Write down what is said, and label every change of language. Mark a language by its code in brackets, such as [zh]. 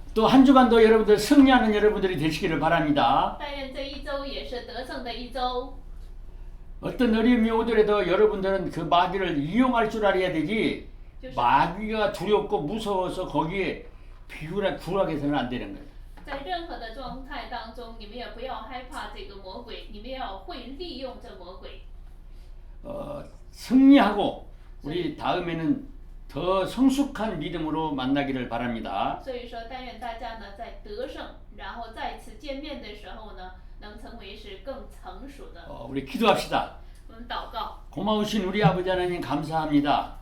[ko] 또 한 주간도 여러분들 승리하는 여러분들이 되시기를 바랍니다. [zh] 但愿这一周也是得胜的一周。 [ko] 어떤 어려움이 오더라도 여러분들은 그 마귀를 이용할 줄 알아야 되지, [zh] 就是 [ko] 마귀가 두렵고 무서워서 거기에 굴하게서는 안 되는 거예요. [zh] 在任何的状态当中，你们也不要害怕这个魔鬼，你们要会利用这魔鬼。 [ko] 승리하고 우리 다음에는 더 성숙한 믿음으로 만나기를 바랍니다. [zh] 所以说，但愿大家呢在得胜，然后再次见面的时候呢，能成为是更成熟的。 [ko] 우리 기도합시다. [zh] 我们祷告， [ko] 고마우신 우리 아버지 하나님 감사합니다.